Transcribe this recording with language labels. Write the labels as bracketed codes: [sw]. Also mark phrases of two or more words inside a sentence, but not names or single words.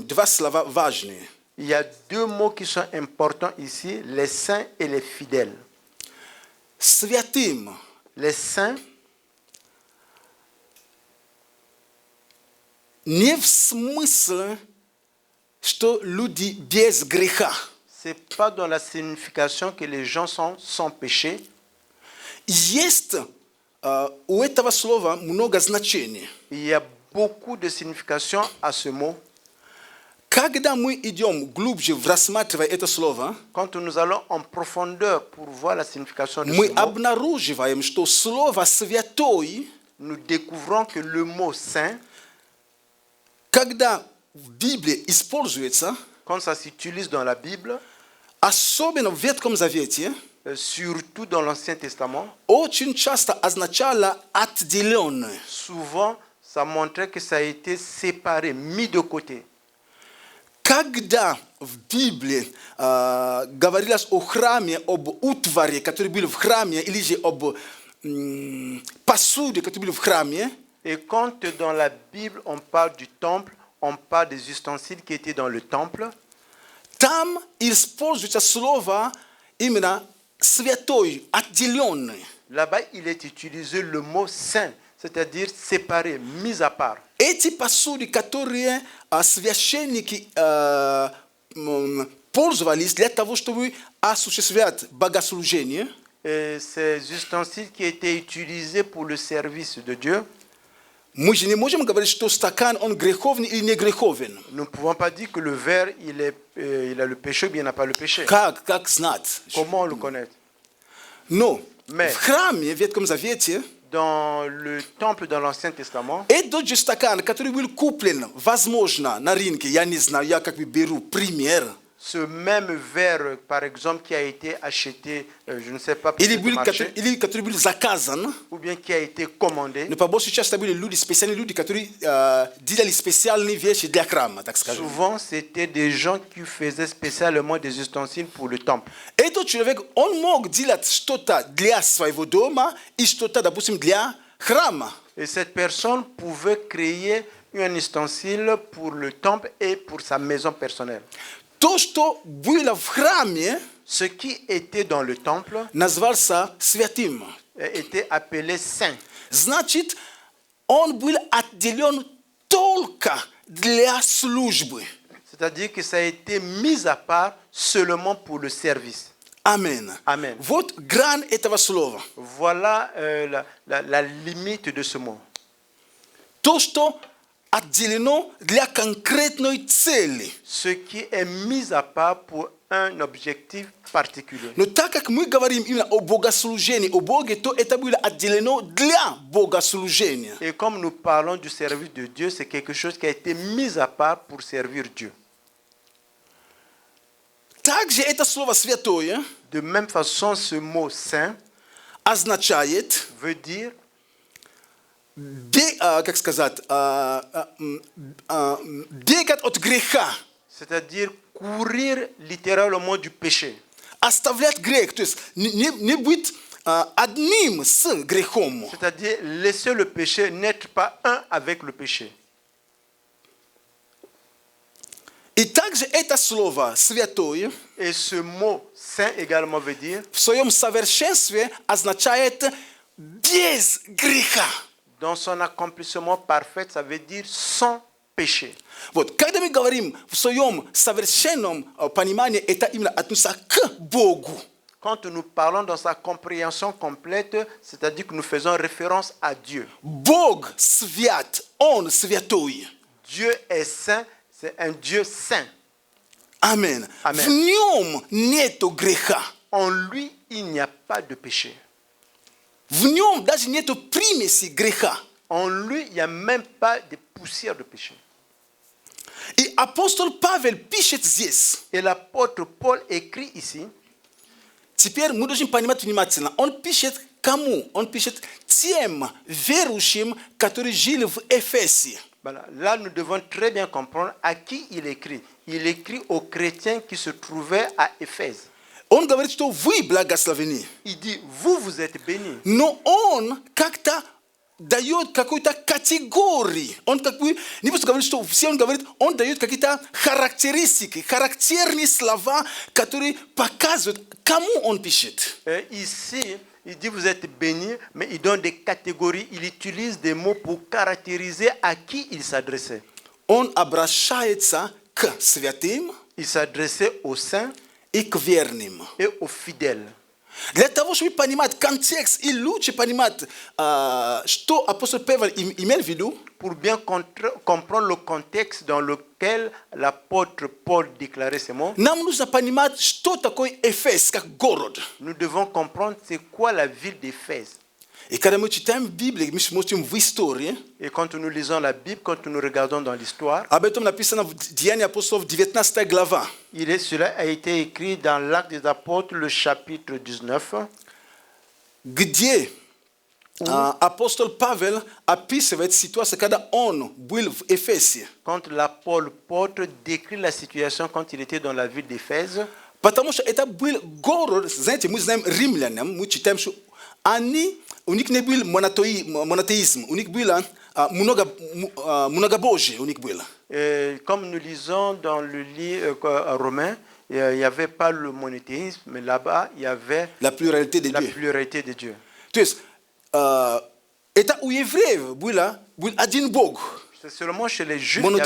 [ru] Два слова важные. [fr] il y a deux mots qui sont importants ici, les saints et les fidèles. [ru] Святым. [fr] Les saints, [ru] Не в смысле, что люди без греха. [fr] ce n'est pas dans la signification que les gens sont sans péché. [ru] Есть у этого слова много значений. [fr] Il y a beaucoup de signification à ce mot. [ru] Когда мы идем глубже в рассматривая это слово, [fr] Quand nous allons en profondeur pour voir la signification de [ru] мы [fr] ce mot, [ru] обнаруживаем, что слово «святой», [fr] nous découvrons que le mot saint, [ru] когда в Библии используется, [fr] quand ça s'utilise dans la Bible, [ru] особенно в Ветхом Завете, [fr] surtout dans l'Ancien Testament, [ru] очень часто означало «отделенное». [fr] souvent ça montrait que ça a été séparé, mis de côté. [ru] Когда в Библии говорилось о храме, об утваре, который был в храме, или же об посуде, который был в храме, [fr] Et quand dans la Bible on parle du temple, on parle des ustensiles qui étaient dans le temple, [ru] там используется слово именно «святой», «отделенный». [fr] là-bas il est utilisé le mot saint, c'est-à-dire séparé, mis à part. [ru] Эти посуды, которые священники пользовались для того, чтобы осуществлять богослужение, [fr] Et ces ustensiles qui étaient utilisés pour le service de Dieu, [ru] мы же не можем говорить, что стакан, он греховный или не греховен. [fr] nous ne pouvons pas dire que le verre, il a le péché ou bien il n'a pas le péché. [ru] Как знать? [fr] Comment le connaître? [ru] Но [fr] Mais- [ru] в храме, в Ветхом Завете, [fr] Dans le temple dans l'Ancien Testament, [ru] этот же стакан, который был куплен, возможно, на рынке, я не знаю, я как бы беру пример, [fr] ce même verre, par exemple, qui a été acheté, je ne sais pas, [ru] или, [fr] peut-être au marché, [ru] или который был заказан, [fr] ou bien qui a été commandé, [ru] но по большей части были люди, специальные люди, которые делали специальные вещи для храма, так скажем. [fr] souvent c'était des gens qui faisaient spécialement des ustensiles pour le temple. [ru] Этот человек, он мог делать что-то для своего дома и что-то, допустим, для храма. [fr] Et cette personne pouvait créer un ustensile pour le temple et pour sa maison personnelle. [ru] То, что было в храме, [fr] Ce qui était dans le temple [ru] назвался святым. [fr] était appelé saint. [ru] Значит, он был отделен только для службы. [fr] C'est-à-dire que ça a été mis à part seulement pour le service. [ru] Амен. [fr] Amen. [ru] Вот грань этого слова. [fr] Voilà la limite de ce mot. [ru] То, что отделено для конкретной цели. [fr] Ce qui est mis à part pour un objectif particulier. [ru] Но так как мы говорим именно о богослужении, о Боге, то это было отделено для богослужения. [fr] Et comme nous parlons du service de Dieu, c'est quelque chose qui a été mis à part pour servir Dieu. [ru] Также это слово «святое» [fr] De même façon, ce mot saint [ru] означает, [fr] veut dire [ru] как сказать, бегать от греха, [fr] c'est-à-dire courir littéralement du péché. [ru] оставлять грех, то есть не быть одним с грехом. [fr] C'est-à-dire laisser le péché, n'être pas un avec le péché. [ru] И также это слово «святое» [fr] Et ce mot saint également veut dire, [ru] в своем совершенстве означает без греха. [fr] dans son accomplissement parfait, ça veut dire sans péché. [ru] Вот, когда мы говорим в своем совершенном понимании, это именно относится к Богу. [fr] Quand nous parlons dans sa compréhension complète, c'est-à-dire que nous faisons référence à Dieu. [ru] Бог свят, Он святой. [fr] Dieu est saint, c'est un Dieu saint. [ru] Амен. [fr] Амен. [ru] В нем нету греха. [fr] En lui, il n'y a pas de péché. [ru] В нем даже нету примеси греха. [fr] En lui, il n'y a même pas de poussière de péché. [ru] И апостол Павел пишет здесь. [fr] Et l'apôtre Paul écrit ici, [ru] Теперь мы должны понимать внимательно. Он пишет кому? Он пишет тем верующим, которые жили в Эфесе. [fr] voilà, là nous devons très bien comprendre à qui il écrit. Il écrit aux chrétiens qui se trouvaient à Éphèse. [ru] Он говорит, что вы благословены. [fr] Il dit, vous êtes bénis. [ru] Но он как-то дает какой-то категории. Он как бы, не просто говорит, что все, он говорит, он дает какие-то характеристики, характерные слова, которые показывают, кому он пишет. [fr] Ici, il dit, vous êtes bénis, mais il donne des catégories. Il utilise des mots pour caractériser à qui il s'adressait. [ru] Он обращается к святым [fr] Il s'adressait aux saints [ru] и к верным. [fr] et aux fidèles. [ru] Для того, чтобы понимать контекст и лучше понимать, что апостол Павел имел в виду, [fr] Pour bien comprendre le contexte dans lequel l'apôtre Paul déclarait ces mots, [ru] нам нужно понимать, что такое Эфес, как город. [fr] nous devons comprendre c'est quoi la ville d'Éphèse. [ru] И когда мы читаем Библию, мы смотрим в истории, [fr] Et quand nous lisons la Bible, quand nous regardons dans l'histoire, [ru] об этом написано в Деянии апостолов, 19 глава. [fr] cela a été écrit dans l'Acte des Apôtres, le chapitre 19, [ru] где апостол Павел описывает ситуацию, когда он был в Эфесе. [fr] quand l'apôtre Paul décrit la situation quand il était dans la ville d'Éphèse. [ru] Потому что это был город, знаете, мы знаем римлянам, мы читаем, что у них не был монотеизм, у них было многобожие, у них было. [fr] Comme nous lisons dans le livre romain, il n'y avait pas le monothéisme, mais là-bas, il y avait La pluralité de la Dieu. pluralité de Dieu. [ru] То есть, это у евреев был один Бог. [fr] C'est seulement chez les Juifs qu'il y avait